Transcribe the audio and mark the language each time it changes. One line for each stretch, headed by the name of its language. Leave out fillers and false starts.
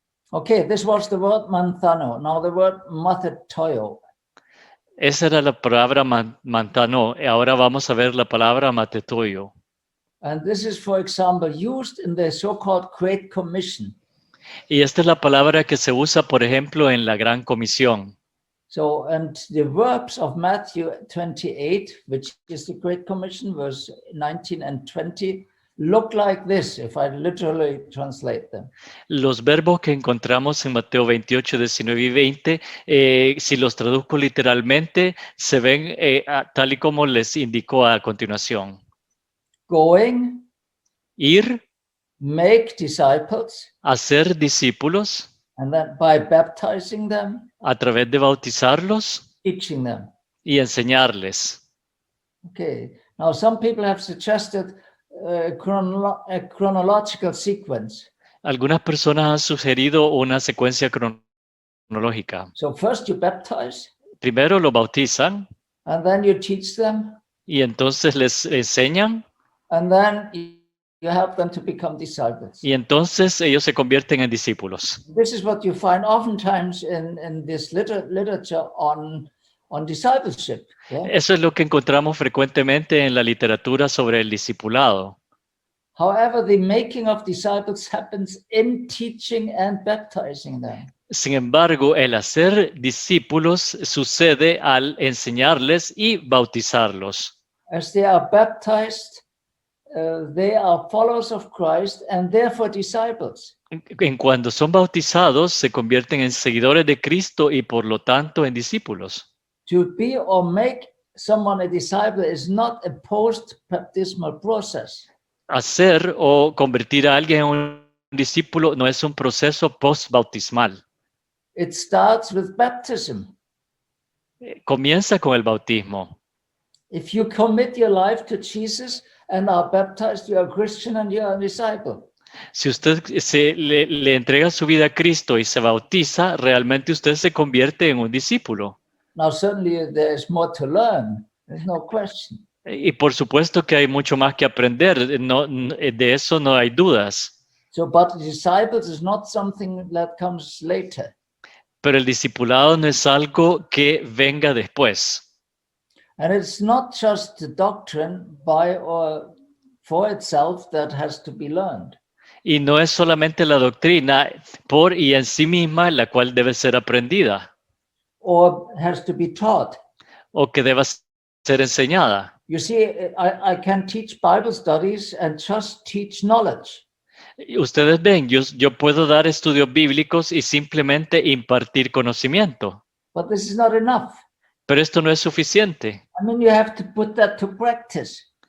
English: Okay, this was the word manthano. Now the word mathetoio.
Spanish: Esa era la palabra manthano. Ahora vamos a ver la palabra matetoio.
English: And this is, for example, used in the so-called Great Commission.
Spanish: Y esta es la palabra que se usa, por ejemplo, en la Gran Comisión.
English: So, and the verbs of Matthew 28, which is the Great Commission, verse 19 and 20, look like this, if I literally translate them.
Spanish: Los verbos que encontramos en Mateo 28, 19 y 20, si los traduzco literalmente, se ven tal y como les indicó a continuación.
English: Going,
Spanish: Ir,
English: make disciples,
Spanish: hacer discípulos,
English: and then by baptizing them,
Spanish: a través de bautizarlos
English: teaching them.
Spanish: y enseñarles.
English: Okay, now some people have suggested a chronological sequence.
Spanish: Algunas personas han sugerido una secuencia cronológica.
English: So first you baptize,
Spanish: Primero lo bautizan
English: and then you teach them,
Spanish: y entonces les enseñan
English: and then you help them to become disciples.
Spanish: y entonces ellos se convierten en discípulos.
English: This is what you find oftentimes in this literature on discipleship. Yeah?
Spanish: Eso es lo que encontramos frecuentemente en la literatura sobre el discipulado.
English: However, the making of disciples happens in teaching and baptizing them.
Spanish: Sin embargo, el hacer discípulos sucede al enseñarles y bautizarlos.
English: As they are baptized, they are followers of Christ and therefore disciples.
Spanish: En cuando son bautizados, se convierten en seguidores de Cristo y por lo tanto en discípulos.
English: To be or make someone a disciple is not a post-baptismal process.
Spanish: Hacer o convertir a alguien en un discípulo no es un proceso post-bautismal.
English: It starts with baptism.
Spanish: Comienza con el bautismo.
English: If you commit your life to Jesus and are baptized, you are a Christian and you are a disciple.
Spanish: Si usted le entrega su vida a Cristo y se bautiza, realmente usted se convierte en un discípulo.
English: Now, certainly there is more to learn. There's no question.
Spanish: Y por supuesto que hay mucho más que aprender, de eso no hay dudas.
English: So, but disciples is not something that comes later.
Spanish: Pero el discipulado no es algo que venga después.
English: And it's not just the doctrine by or for itself that has to be learned.
Spanish: Y no es solamente la doctrina por y en sí misma la cual debe ser aprendida
English: Or has to be taught.
Spanish: o que deba ser enseñada.
English: You see, I can teach Bible studies and just teach knowledge.
Spanish: Ustedes ven, yo puedo dar estudios bíblicos y simplemente impartir conocimiento.
English: But this is not enough.
Spanish: Pero esto no es suficiente.
English: I mean, you have to put that to practice.